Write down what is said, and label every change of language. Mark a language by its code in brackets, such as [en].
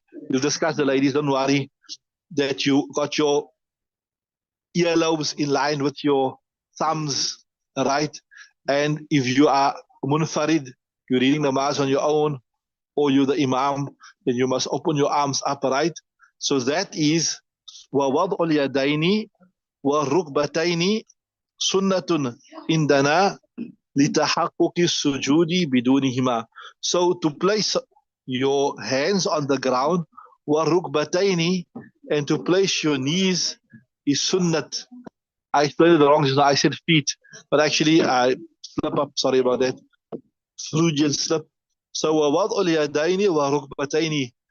[en] We'll discuss the ladies, don't worry, that you got your earlobes in line with your thumbs, right? And if you are munfarid, you're reading the namaz on your own, or you're the imam, then you must open your arms up, right? So that is [ar] وَوَضْعُ الْيَدَيْنِ وَالرُّكْبَتَيْنِ سُنَّةٌ إِنْدَنَا لِتَحَقُّقِ السُّجُودِ بِدُونِهِمَا. [en] So to place your hands on the ground, [ar] وَالرُّكْبَتَيْنِ, [en] and to place your knees is sunnat. I spelled it wrong, I said feet, but actually I slip up, sorry about that. Freudian slip. So [ar] وَوَضْعُ الْيَدَيْنِ وَالرُّكْبَتَيْنِ.